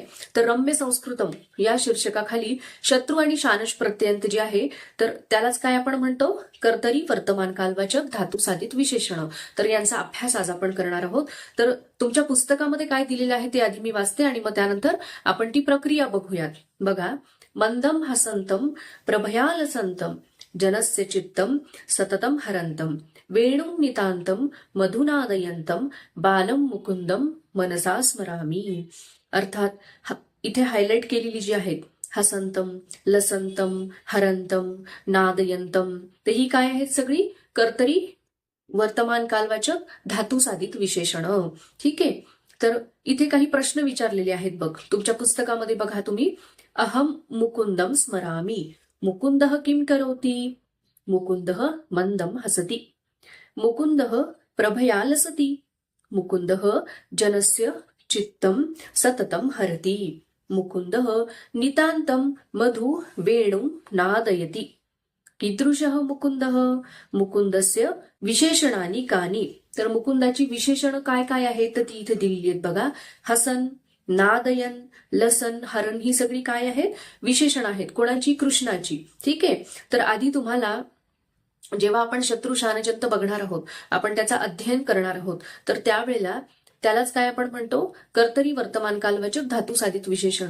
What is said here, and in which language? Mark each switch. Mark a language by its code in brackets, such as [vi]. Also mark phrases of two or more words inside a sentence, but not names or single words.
[mr] तर रम्य संस्कृतम या शीर्षकाखाली शत्रू आणि शानच प्रत्ययांत जे आहे तर त्यालाच काय आपण म्हणतो, कर्तरी वर्तमान कालवाचक धातू साधित विशेषण। तर यांचा अभ्यास आज आपण करणार आहोत। तर तुमच्या पुस्तकामध्ये काय दिलेलं आहे ते आधी मी वाचते आणि मग त्यानंतर आपण ती प्रक्रिया बघूयात। बघा, [sa] मंदम हसंतम प्रभयालसंतम जनस्य चित्तम सततम हरंतम वेणुं नितांतम मधुनादयंतम बालम मुकुंदम मनसा स्मरामी। [mr] अर्थात इथे हायलाइट केलेली जी आहेत हसंतम, लसंतम, हरंतम, नादयंतम, ते ही काय आहेत, सगळी कर्तरी वर्तमान कालवाचक धातू साधित विशेषण। ठीक आहे। तर इथे काही प्रश्न विचारलेले आहेत बघ तुमच्या पुस्तकामध्ये। बघा तुम्ही, [sa] अहम मुकुंदम स्मरामी, मुकुंदः किं करोति, मुकुंदः मंदम हसति, मुकुंदः प्रभया लसति, मुकुंदः जनस्य चित्तम सततम हरति, मुकुंदः नितांतम मधु वेणु नादयति। कीदृशः मुकुंदः, मुकुंदस्य विशेषणानि कानि। [mr] तर मुकुंदाची विशेषण काय काय आहेत तर ती इथे दिलेली आहेत बघा। हसन, नादयन, लसन, हरण ही सगळी काय आहेत, विशेषण आहेत। कोणाची, कृष्णाची। ठीक आहे। तर आधी तुम्हाला जेव्हा आपण शत्रू शानचंत बघणार आहोत, आपण त्याचा अध्ययन करणार आहोत, तर त्यावेळेला त्यालाच काय आपण म्हणतो, कर्तरी वर्तमान कालवाचक धातू साधित विशेषण।